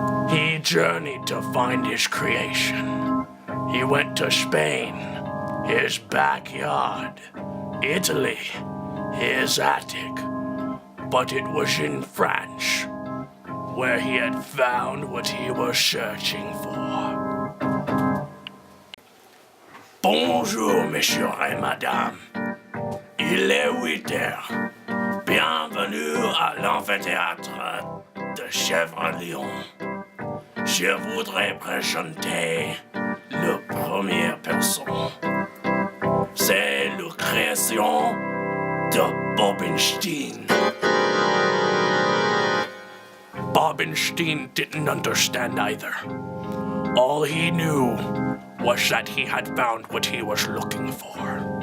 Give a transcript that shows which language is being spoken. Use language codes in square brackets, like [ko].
[en] He journeyed to find his creation. He went to Spain, his backyard, Italy, his attic, but it was in France, where he had found what he was searching for. [fr] Bonjour, monsieur et madame. Il est 8 heures. Bienvenue à l'amphithéâtre de Chèvre-Lion. Je voudrais présenter la première personne. C'est la création de Bobenstein. [en] Bobenstein didn't understand either. All he knew was that he had found what he was looking for.